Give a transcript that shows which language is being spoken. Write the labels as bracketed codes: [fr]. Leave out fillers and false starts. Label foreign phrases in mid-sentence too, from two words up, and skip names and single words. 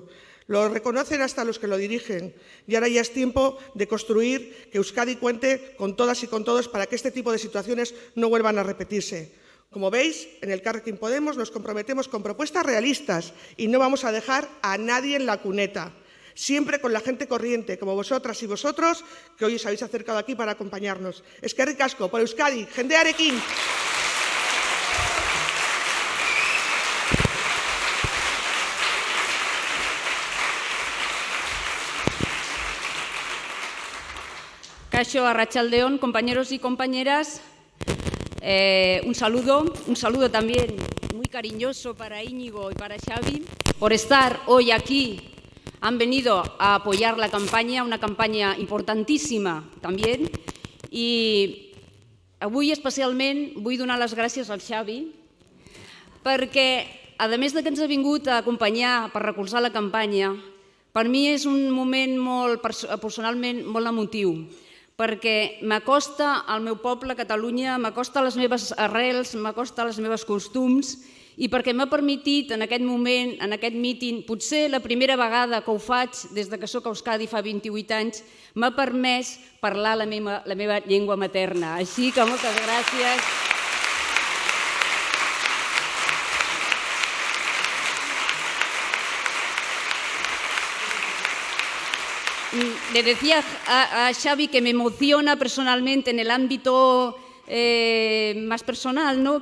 [es] Lo reconocen hasta los que lo dirigen y ahora ya es tiempo de construir que Euskadi cuente con todas y con todos para que este tipo de situaciones no vuelvan a repetirse. Como veis, en Elkarrekin Podemos nos comprometemos con propuestas realistas y no vamos a dejar a nadie en la cuneta. Siempre con la gente corriente, como vosotras y vosotros, que hoy os habéis acercado aquí para acompañarnos. [eu] Eskerrik asko, por Euskadi, jendearekin. Kaixo, arratsaldeon, [es] compañeros y compañeras. Un saludo también muy cariñoso para Íñigo y para Xavi por estar hoy aquí. Han venido a apoyar la campaña, una campaña [ca] importantíssima també. I avui especialment vull donar les gràcies al Xavi perquè, a més de que ens ha vingut a acompanyar per recolzar la campanya, per mi és un moment personalment molt emotiu, perquè m'acosta al meu poble, Catalunya, m'acosta a les meves arrels, m'acosta als meus costums, i perquè m'ha permetit en aquest moment, en aquest míting, potser la primera vegada que ho faig des que soc a Euskadi fa 28 anys, m'ha permès parlar la meva llengua materna. Així que moltes gràcies. [es] Le decía a Xavi que me emociona personalmente en el ámbito más personal, ¿no?